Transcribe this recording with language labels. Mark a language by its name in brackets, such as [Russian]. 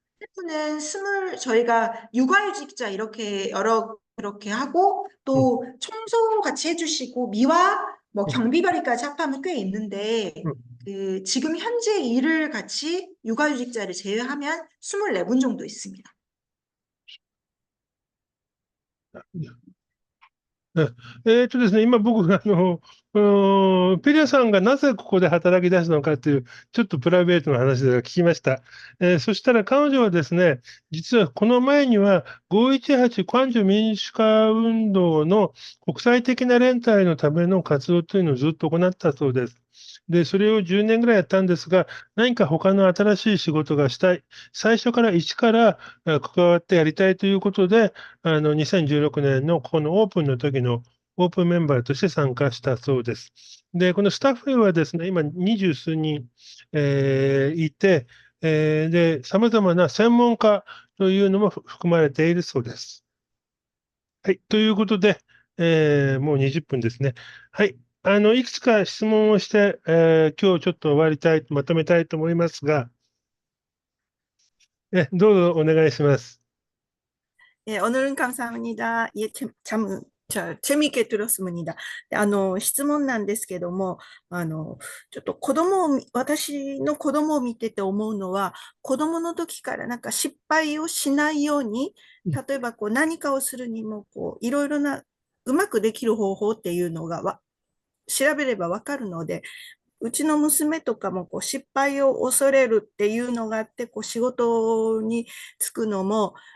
[Korean] 스태프는 저희가 육아휴직자 이렇게 그렇게 하고 음, 또 청소 같이 해주시고 미화 뭐 음, 경비벌이까지 합하면 꽤 있는데 음. 지금 현재 일을 같이 육아휴직자를 제외하면 24분 정도 있습니다. [Japanese] ですね、今僕、ペリアさんがなぜここで働き出すのかっていう、ちょっとプライベートの話で聞きました。そしたら彼女はですね、実はこの前には518関ジ民主化運動の国際的な連帯のための活動というのをずっと行ったそうです。で、それを10年ぐらいやったんですが、何か他の新しい仕事がしたい、最初から一から関わってやりたいということで、2016年のこのオープンの時のオープンメンバーとして参加したそうです。で、このスタッフはですね、今20数人、いて、で、様々な専門家というのも含まれているそうです。はい。ということで、もう20分ですね。はい。いくつか質問をして、今日ちょっと終わりたい、まとめたいと思いますが、どうぞお願いします。 [Korean] 예, 오늘은 감사합니다. 예, 재미있게 들었습니다. [Japanese] 質問なんですけども、ちょっと私の子供を見てて思うのは、子供の時からなんか失敗をしないように、例えばこう何かをするにも、いろいろな、うまくできる方法っていうのが調べればわかるので、うちの娘とかも失敗を恐れるっていうのがあって、仕事に就くのも、